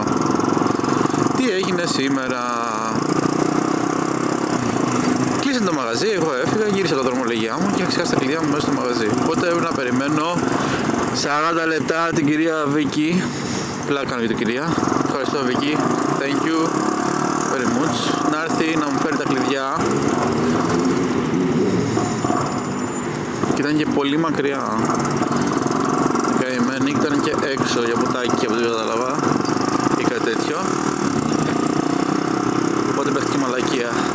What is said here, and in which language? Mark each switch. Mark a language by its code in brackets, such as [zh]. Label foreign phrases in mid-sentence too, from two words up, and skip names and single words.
[el] Τι έγινε σήμερα? Κλείσαν το μαγαζί, εγώ έφυγα, γύρισα τα δρομολογιά μου και είχα ξεχάσει τα κλειδιά μου μέσα στο μαγαζί. Οπότε έπρεπε να περιμένω 40 λεπτά την κυρία Βίκη. Πλάκα κάνω για την κυρία. Ευχαριστώ Βίκη. [en] Thank you very much. [el] Να έρθει να μου φέρει τα κλειδιά. Και ήταν και πολύ μακριά. Καημένη, ήταν και έξω για ποτάκι από ό,τι κατάλαβα ή κάτι τέτοιο. Οπότε παίχτηκε μαλακία.